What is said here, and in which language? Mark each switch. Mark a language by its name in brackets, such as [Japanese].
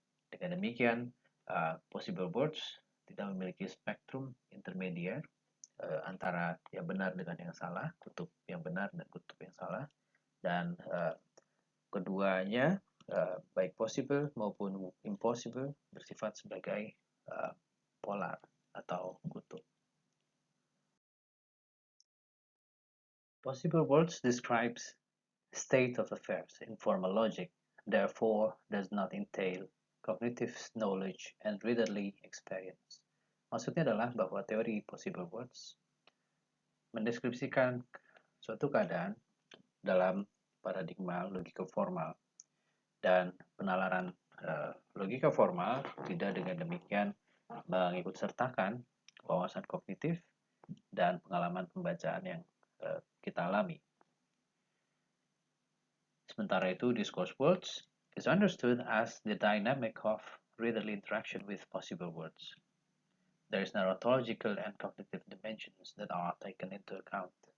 [Indonesian] Dengan demikian, possible worlds tidak memiliki spektrum intermediate antara yang benar dengan yang salah, kutub yang benar dan kutub yang salah, dan keduanya baik possible maupun impossible bersifat sebagai polar atau kutub. [English] Possible worlds describes state of affairs in formal logic, therefore does not entail cognitive knowledge and readerly experience. [Indonesian] Maksudnya adalah bahwa teori possible worlds mendeskripsikan suatu keadaan dalam paradigma logika formal, dan penalaran logika formal tidak dengan demikian mengikut sertakan wawasan kognitif dan pengalaman pembacaan yang kita alami. Sementara itu, [English] discourse worlds is understood as the dynamic of readerly interaction with possible worlds. There is narratological and cognitive dimensions that are taken into account.